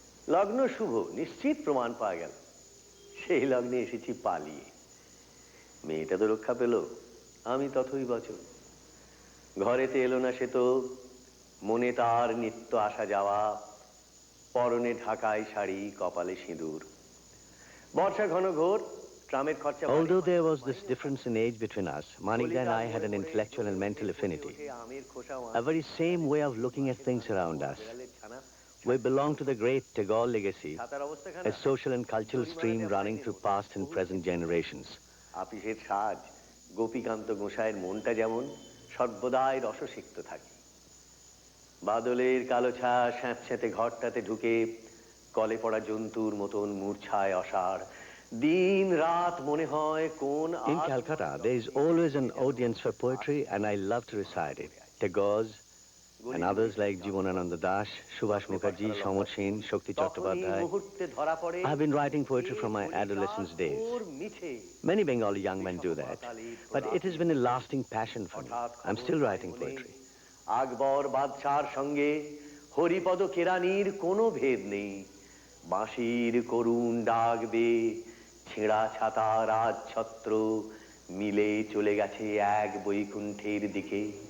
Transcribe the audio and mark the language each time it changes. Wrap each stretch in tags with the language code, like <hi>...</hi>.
<bn>লগ্ন শুভ, নিশ্চিত প্রমাণ পাওয়া গেল। সেই লগ্নে এসেছি পালিয়ে। মেয়েটা তো রক্ষা পেল, আমি তথই বচন। ঘরেতে এলো না সে তো, মনে তার নিত্য আসা যাওয়া, পরনে ঢাকায় শাড়ি, কপালে সিঁদুর। বর্ষা ঘন ঘোর,</bn> <en>Although there was this difference in age between us, Manikda and I had an intellectual and mental affinity, a very same way of looking at things around us. We belong to the great Tagore legacy, a social and cultural stream running through past and present generations.</en> <bn>আপিসের সাজ গোপীকান্ত গোসাইয়ের মনটা যেমন সর্বদাই রসসিক্ত থাকে। বাদলের কালো ছা স্যাঁতস্যাঁতে ঘরটাতে ঢুকে কলে পড়া জন্তুর মতন মূর্ছায় অসাড় দিন রাত মনে হয় কোন।</bn> <en>In Calcutta, there is always an audience for poetry, and I love to recite it. Tagore's and others like Jivanananda Das, Subhash Mukherjee, Shamar Sen, Shakti Chattopadhyay. I have been writing poetry from my adolescence days. Many Bengali young men do that, but it has been a lasting passion for me. I'm still writing poetry.</en> <bn>আকবর বাদশার সঙ্গে হরিপদ কেরানির কোনো ভেদ নেই। বাঁশির করুণ ডাক বে ছেঁড়া ছাতা রাজছত্র মিলে চলে গেছে এক বৈকুণ্ঠের দিকে।</bn>